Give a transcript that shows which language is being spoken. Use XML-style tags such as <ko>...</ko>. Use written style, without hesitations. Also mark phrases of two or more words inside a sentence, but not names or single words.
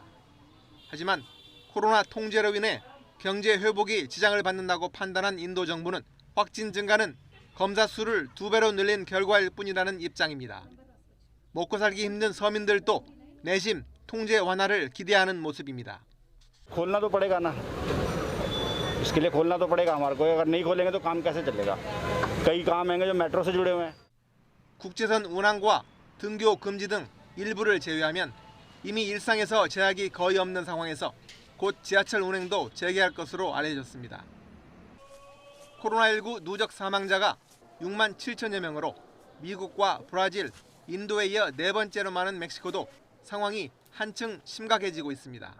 <ko>하지만 코로나 통제로 인해 경제 회복이 지장을 받는다고 판단한 인도 정부는 확진 증가는 검사 수를 2배로 늘린 결과일 뿐이라는 입장입니다. 먹고 살기 힘든 서민들도 내심 통제 완화를 기대하는 모습입니다.</ko> <hi>खोलना तो पड़ेगा ना इसके लिए खोलना तो पड़ेगा हमारे को अगर नहीं खोलेंगे तो काम कैसे चलेगा कई काम हैं जो मेट्रो से जुड़े हुए हैं</hi> <ko>국제선 운항과 등교 금지 등 일부를 제외하면 이미 일상에서 제약이 거의 없는 상황에서 곧 지하철 운행도 재개할 것으로 알려졌습니다. 코로나19 누적 사망자가 6만 7천여 명으로 미국과 브라질, 인도에 이어 네 번째로 많은 멕시코도 상황이 한층 심각해지고 있습니다.</ko>